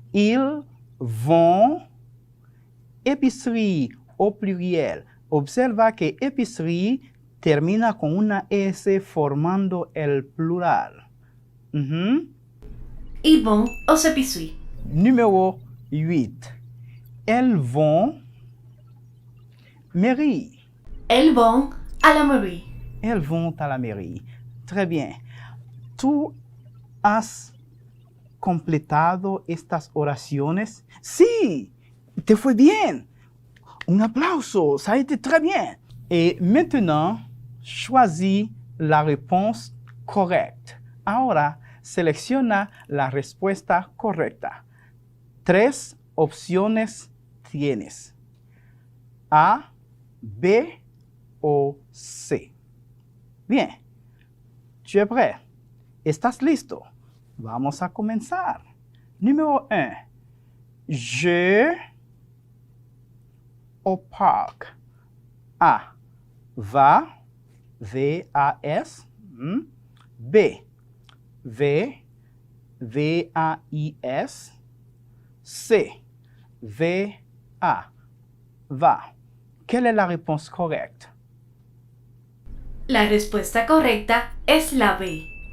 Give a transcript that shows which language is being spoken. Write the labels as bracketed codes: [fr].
[fr] Ils vont épicerie au pluriel. [es] Observa que épicerie termina con una S formando el plural. [fr] Ils vont aux épiceries. Numéro 8. Elles vont mairie. Elles vont à la mairie. Elles vont à la mairie. Très bien. [es] ¿Tú has completado estas oraciones? Sí, te fue bien. Un aplauso, [fr] ça a été très bien. Et maintenant, choisis la réponse correcte. [es] Ahora, selecciona la respuesta correcta. 3 opciones tienes. A, B o C. Bien. [fr] Tu es prêt? [es] ¿Estás listo? Vamos a comenzar. [fr] Numéro 1. Je au parc. A. Va. V-A-S. B. V-A-I-S. C. V-A. Va. Quelle est la réponse correcte? [es] La respuesta correcta es la B.